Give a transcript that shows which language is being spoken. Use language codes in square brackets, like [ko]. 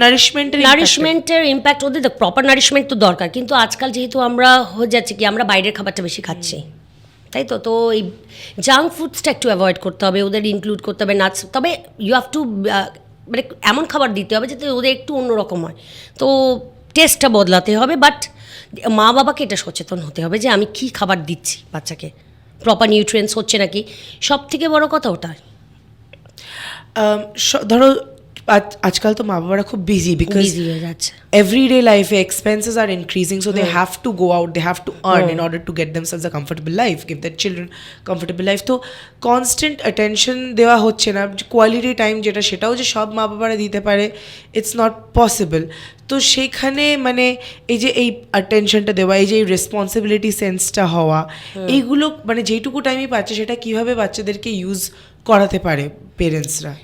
[bn] নারিশমেন্টের impact, ওদের proper nourishment তো দরকার, কিন্তু আজকাল যেহেতু আমরা হয়ে যাচ্ছে কি আমরা বাইরের খাবারটা বেশি খাচ্ছি, তাই তো, তো এই জাঙ্ক ফুডসটা একটু অ্যাভয়েড করতে হবে, ওদের ইনক্লুড করতে হবে নাটস, তবে ইউ হ্যাভ টু মানে এমন খাবার দিতে হবে যাতে ওদের একটু অন্যরকম হয়, তো টেস্টটা বদলাতে হবে, বাট মা বাবাকে এটা সচেতন হতে হবে যে আমি কি খাবার দিচ্ছি বাচ্চাকে, প্রপার নিউট্রিয়েন্টস হচ্ছে নাকি, সব থেকে বড় কথা ওটা। ধরো আজকাল তো মা বাবারা খুব busy, [en] Because everyday life expenses are increasing, so they have to go out, they have to earn in order to get themselves a comfortable life, give their children comfortable life. [bn] তো constant attention দেওয়া হচ্ছে না, quality time যেটা সেটাও যে সব মা বাবারা দিতে পারে, [en] It's not possible. [bn] তো সেইখানে মানে এই যে এই অ্যাটেনশনটা দেওয়া, এই যে এই রেসপন্সিবিলিটি সেন্সটা হওয়া, এইগুলো মানে যেইটুকু টাইমই পাচ্ছে সেটা কিভাবে বাচ্চাদেরকে ইউজ করাতে পারে পেরেন্টসরা?